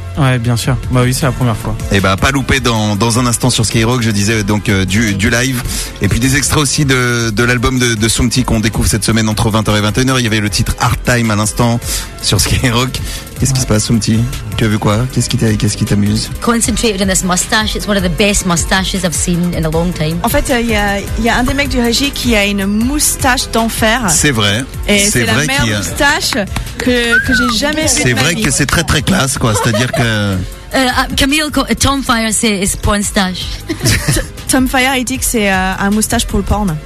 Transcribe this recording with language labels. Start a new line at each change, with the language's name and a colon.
French: Ouais, bien sûr. Bah oui, c'est la première fois. Et bah, pas louper dans un instant sur Skyrock, je disais, donc du live. Et puis des extraits aussi de l'album de Soumti qu'on découvre cette semaine entre 20h et 21h. Il y avait le titre Hard Time à l'instant sur Skyrock. Qu'est-ce qui se passe, Soumti? Tu as vu quoi? Qu'est-ce qui t'amuse?
English: Concentrated on this mustache. It's one of the best mustaches I've seen in a long time.
French: En fait, il y a un des mecs du régie qui a une moustache d'enfer. C'est vrai. C'est la meilleure moustache que j'ai jamais vue. C'est vrai que c'est très très classe, quoi. C'est-à-dire que. Camille, Tom Fire, c'est porn stache. Tom Fire, il dit que c'est un moustache pour le porn.